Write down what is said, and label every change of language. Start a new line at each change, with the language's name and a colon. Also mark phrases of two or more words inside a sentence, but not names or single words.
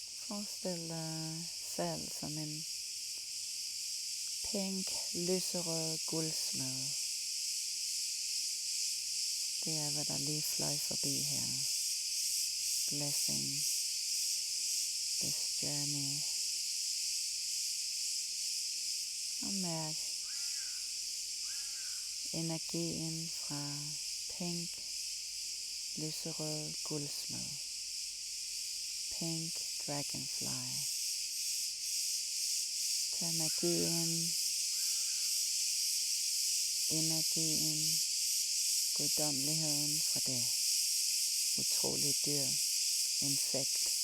Danish: Forestil dig salt som en pink, lyserød guldsmed. Det er, hvad der lige fløj forbi her.
English: Blessing this journey.
Danish: Og mærk energien fra pink, lyserød guldsmed.
English: Pink dragonfly.
Danish: Tag energien, guddommeligheden fra det utrolige dyr, insekt.